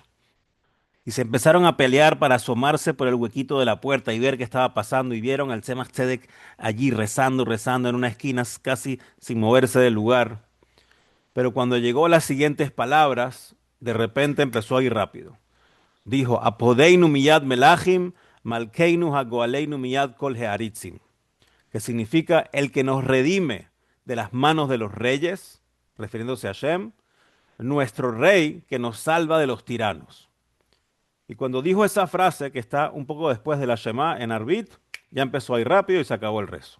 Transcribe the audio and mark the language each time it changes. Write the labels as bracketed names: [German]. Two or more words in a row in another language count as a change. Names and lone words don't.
[Spanish] Y se empezaron a pelear para asomarse por el huequito de la puerta y ver qué estaba pasando. Y vieron al Tzemach Tzedek allí rezando en una esquina, casi sin moverse del lugar. Pero cuando llegó a las siguientes palabras, de repente empezó a ir rápido. Dijo, [Hebrew] הפודנו מיד מלכים, מלכנו הגואלנו מיד כל העריצים, [Spanish] que significa el que nos redime de las manos de los reyes, refiriéndose a Shem, nuestro rey que nos salva de los tiranos. Y cuando dijo esa frase, que está un poco después de la Shema en Arbit, ya empezó a ir rápido y se acabó el rezo.